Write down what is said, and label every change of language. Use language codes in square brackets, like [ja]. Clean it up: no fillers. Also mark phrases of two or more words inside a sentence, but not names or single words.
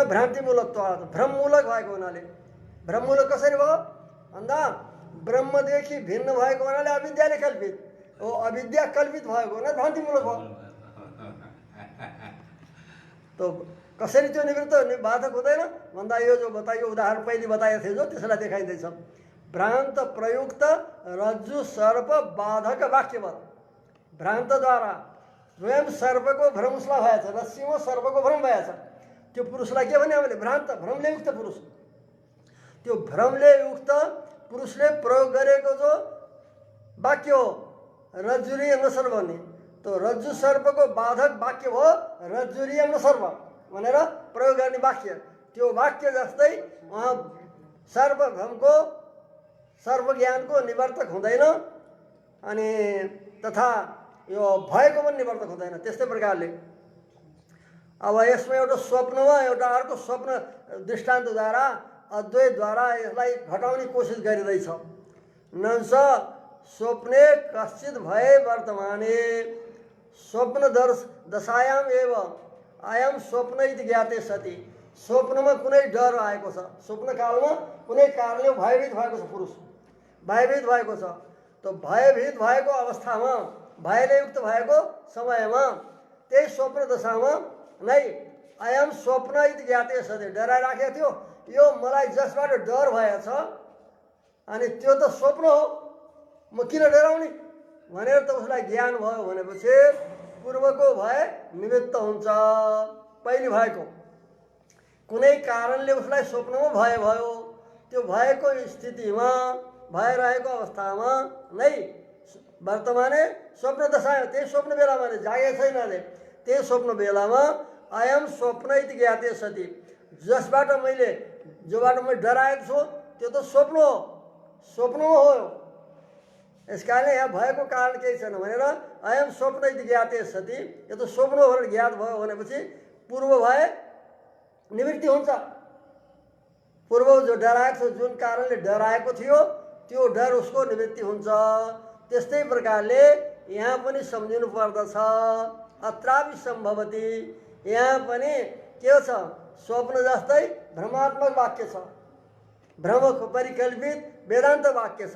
[ne] भ्रान्तिमूलत्वात्, भ्रममूलक भएको हुनाले। भ्रममूलक कसरी भयो भन्दा ब्रह्मदेखि भिन्न भएको हुनाले अविद्याले कल्पित हो, अविद्या कल्पित भएको हुनाले भ्रान्तिमूलक भयो। त कसरी त्यो निवृत्त बाधक हुँदैन भन्दा यो जो बताइयो उदाहरण पहिले बताएको थियो जो त्यसलाई देखाइँदैछ। [sa] भ्रान्त प्रयुक्त रज्जु सर्प बाधक वाक्यवत, [ne] भ्रान्तद्वारा स्वयं सर्पको भ्रम उसलाई भएछ, रस्सीमा सर्पको भ्रम भएछ। त्यो पुरुषलाई के भन्यो हामीले? भ्रान्त, भ्रमले युक्त पुरुष। त्यो भ्रमले युक्त पुरुषले प्रयोग गरेको जो वाक्य हो [sa] रज्जुरियम न सर्प [ne] भन्ने, त्यो रज्जु सर्पको बाधक वाक्य हो [sa] रज्जुरियम न सर्प [ne] भनेर प्रयोग गर्ने वाक्य। त्यो वाक्य जस्तै उहाँ सर्वभ्रमको सर्वज्ञानको निवर्तक हुँदैन, अनि तथा यो भएको पनि निवर्तक हुँदैन। त्यस्तै प्रकारले अब यसमा एउटा स्वप्नमा एउटा अर्को स्वप्न दृष्टान्तद्वारा अद्वैतद्वारा यसलाई घटाउने कोसिस गरिँदैछ। [sa] नंस स्वप्ने कश्चित भए वर्तमाने स्वप्न दशायाम एव अयम स्वप्न इति ज्ञाते सति, [ne] स्वप्नमा कुनै डर आएको छ, स्वप्न कालमा कुनै कारणले भयभीत भएको छ, पुरुष भयभीत भएको छ। त भयभीत भएको अवस्थामा, भयले युक्त भएको समयमा, त्यही स्वप्न दशामा नै [sa] अयम स्वप्न इति ज्ञाते सति, [ne] डराइराखेको थियो यो मलाई जसबाट डर भएछ अनि त्यो त स्वप्न हो, म किन डराउने भनेर त उसलाई ज्ञान भयो भनेपछि पूर्वको भय निवृत्त हुन्छ। पहिले भएको कुनै कारणले उसलाई स्वप्नमा भय भयो, त्यो भएको स्थितिमा भइरहेको अवस्थामा नै [sa] वर्तमाने स्वप्न दशा, [ne] त्यही स्वप्न बेलामा नै जागेको छैन अरे, त्यही स्वप्न बेलामा [sa] अयम स्वप्न इति ज्ञाते सति, [ne] जसबाट मैले जोबाट मैले डराएको छु त्यो त स्वप्न हो, स्वप्नमा हो। यस कारणले यहाँ भएको कारण केही छैन भनेर [sa] अयम स्वप्न इति ज्ञाते सति, [ne] यो त स्वप्न हो भनेर ज्ञात भयो भनेपछि पूर्व भए निवृत्ति हुन्छ। पूर्व जो डराएको छ, जुन कारणले डराएको थियो त्यो डर उसको निवृत्ति हुन्छ। त्यस्तै प्रकारले यहाँ पनि सम्झिनु पर्दछ। [sa] अत्रापि सम्भवति, [ne] यहाँ पनि के छ, स्वप्न जस्तै भ्रमात्मक वाक्य छ, भ्रमको परिकल्पित वेदान्त वाक्य छ।